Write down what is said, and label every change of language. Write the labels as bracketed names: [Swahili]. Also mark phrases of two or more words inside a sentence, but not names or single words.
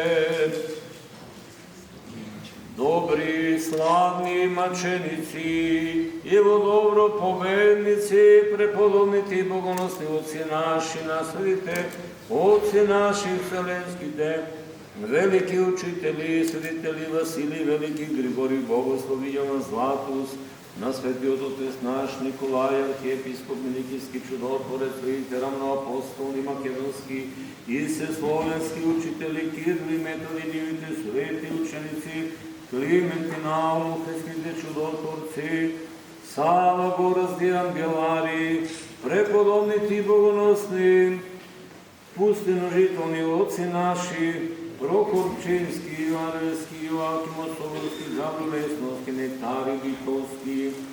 [Macedonian] dobri, slavni mačenici, evo dobro pobednici, prepodobniti bogonosni oci naši, na svetite oci naši vselenskite, veliki učitelji, svetitelji Vasilij, veliki Grigorij, Bogoslovi, Jovan Zlatus, на светиот отец наш Николај, архиепископ Миликийски, чудотворец, своите равноапостолни македонски и всесловенски учители, Кирил и Методи, нивите свети ученици, Климент и Наум, христите чудотворци, Сава, Горазди, ангелари, преподобници и богоносни, пустиножителни отци наши, Прокопчински, Ивановски, Йоаким Особовски, Гаврил Лесновски, Нектари Витовски,